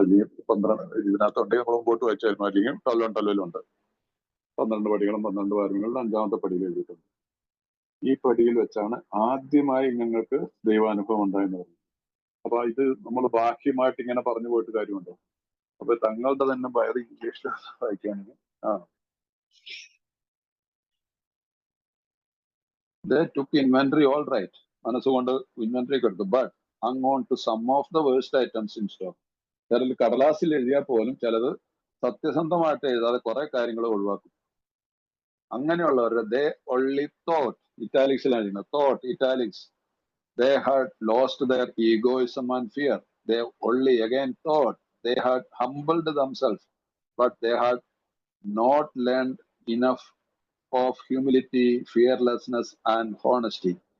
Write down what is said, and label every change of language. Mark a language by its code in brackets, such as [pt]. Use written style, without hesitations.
[ml] അല്ലെങ്കിൽ 12 ഇതിനകത്തുണ്ടെങ്കിൽ നമ്മൾ മുമ്പോട്ട് വായിച്ചായിരുന്നു, അല്ലെങ്കിൽ ടല്ലുണ്ട് 12 പടികളും 12 പാരമ്പര്യങ്ങളും 5ാമത്തെ പടിയിൽ എഴുതിയിട്ടുണ്ട്. ഈ പടിയിൽ വെച്ചാണ് ആദ്യമായി ഞങ്ങൾക്ക് ദൈവാനുഭവം ഉണ്ടായെന്ന് പറഞ്ഞു. അപ്പൊ ഇത് നമ്മൾ ബാഹ്യമായിട്ട് ഇങ്ങനെ പറഞ്ഞു പോയിട്ട് കാര്യമുണ്ടോ? അപ്പൊ തങ്ങളുടെ തന്നെ ബയർ ഇംഗ്ലീഷിൽ വായിക്കുകയാണെങ്കിൽ [en] they took inventory all right, [ml] മനസ്സുകൊണ്ട് ഇൻവെന്ററി എടുത്തു, [en] But hung on to some of the worst items in stock. [ml] ചിലർ കടലാസിൽ എഴുതിയാൽ പോലും ചിലത് സത്യസന്ധമായിട്ട് എഴുതാതെ കുറെ കാര്യങ്ങൾ ഒഴിവാക്കും. അങ്ങനെയുള്ളവരുടെ [en] they only thought, [ml] ഇറ്റാലിക്സിലാണ് [en] thought, italics, they had lost their egoism and fear. They only again thought they had humbled themselves, but they had not learned enough of humility, fearlessness, and honesty.